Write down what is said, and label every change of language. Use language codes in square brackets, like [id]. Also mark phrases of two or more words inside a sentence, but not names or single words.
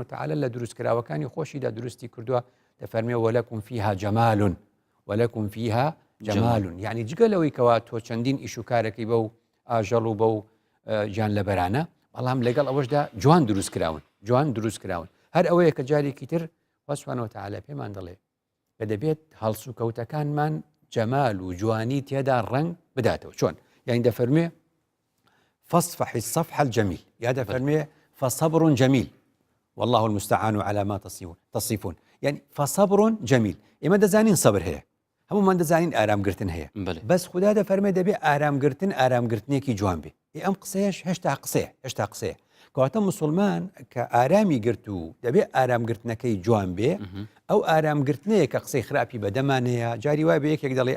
[ckb] وتەعالا لە دروستکراوەکانی خۆشیدا دروستی کردووە دەفەرمێ [ar] وەلەکم فیها جەمال وەلەکم فیها جەمال [ckb] یعنی جگە لەوەی کەوا تۆ چەندین ئیش و کارێکی بە و ئاژەڵ و بە و گیان لەبەرانە بەڵام لەگەڵ ئەوەشدا جوان دروست کراون جوان دروست کراون هەر ئەوەیە کە جارێکی تر خوا [ar] سوبحانە وتەعالا [ckb] پێمان دەڵێ کە دەبێت هەڵس و کەوتەکانمان جەمال و جوانی تێدا ڕەنگ بداتەوە چۆن یعنی دەفەرمێ [ar] فاصفح الصفح الجميل [ckb] یا دەفەرمێ [ar] فصبر جميل والله المستعان على ما تصفون يعني فصبر جميل [ckb] ئێمە دەزانین سەبر هەیە هەمومان دەزانین ئارامگرتن هەیە بەس خوددا دەفەرمێ دەبێ ئارامگرتن ئارامگرتنێکی جوان بێ ئەم قسەیەش هێشتا قسەیە کەواتە موسڵمان کە ئارامی گرت و دەبێ ئارامگرتنەکەی جوان بێ ئەو ئارامگرتنەیە کە قسەی خراپی بەدەمانەیە جاری وای بە یەکێک دەڵێ